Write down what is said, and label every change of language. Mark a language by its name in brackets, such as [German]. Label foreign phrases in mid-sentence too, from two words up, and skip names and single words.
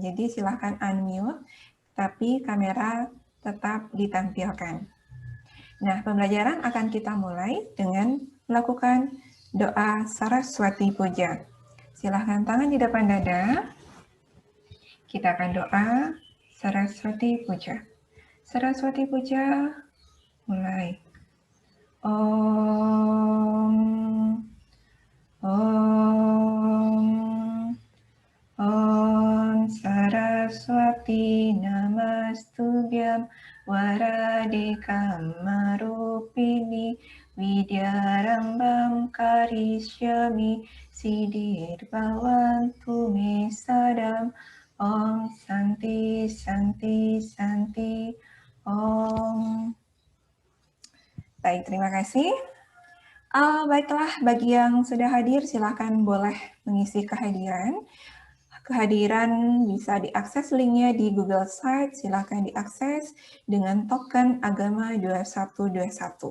[Indonesian] Jadi silahkan unmute, tapi kamera tetap ditampilkan. Nah, pembelajaran akan kita mulai dengan melakukan doa Saraswati Puja. Silahkan tangan di depan dada. Kita akan doa Saraswati Puja. Saraswati Puja, mulai. [Sanskrit] Om, Om, Om Saraswati Namastubhyam Varadikam Marupini Vidyarambam Karishyami Siddhir Bhavantu Me Sadam. Om Santi Santi Santi Om. [Indonesian] Baik, terima kasih. Baiklah, bagi yang sudah hadir silakan boleh mengisi kehadiran. Kehadiran bisa diakses linknya di Google Sites, silakan diakses dengan token agama 2121.